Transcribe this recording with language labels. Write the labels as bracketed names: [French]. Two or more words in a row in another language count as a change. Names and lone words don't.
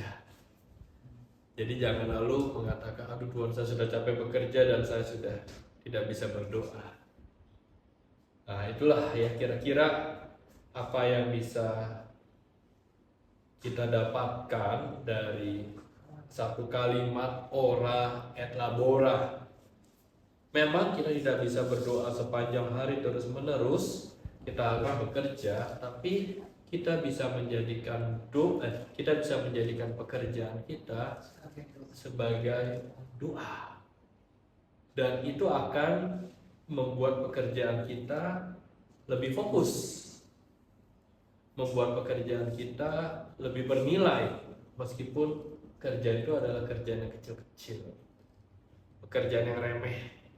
[Indonesian] Jadi jangan lalu mengatakan, aduh Tuhan, saya sudah capek bekerja dan saya sudah tidak bisa berdoa. Nah, itulah ya kira-kira apa yang bisa kita dapatkan dari satu kalimat [Latin] ora et labora. [Indonesian] Memang kita tidak bisa berdoa sepanjang hari terus menerus, kita harus bekerja, tapi kita bisa menjadikan pekerjaan kita sebagai doa, dan itu akan membuat pekerjaan kita lebih fokus, membuat pekerjaan kita lebih bernilai, meskipun kerjaan itu adalah kerjaan yang kecil-kecil, pekerjaan yang remeh,